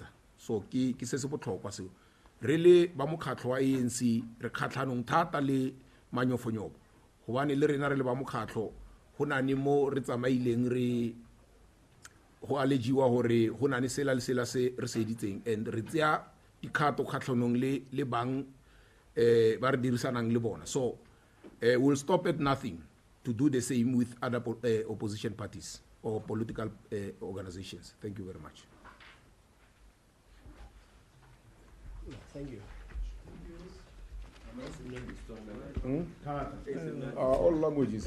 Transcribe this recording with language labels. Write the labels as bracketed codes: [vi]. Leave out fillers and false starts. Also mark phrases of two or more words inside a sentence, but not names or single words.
[tn] So ke se se botlhokwa seo, re le ba mokgatlho wa ANC re kgatlhanong thata le manyofonyofo, gobane le rena re le ba mokgatlho go nane mo re tsamaileng re go alejiwa gore go nane sela le sela se re se editseng, and re tseya dikgato kgatlhanong le bang ba re dirisanang le bona. [en] So we'll stop at nothing to do the same with other opposition parties or political organizations. Thank you very much. Thank you. All languages are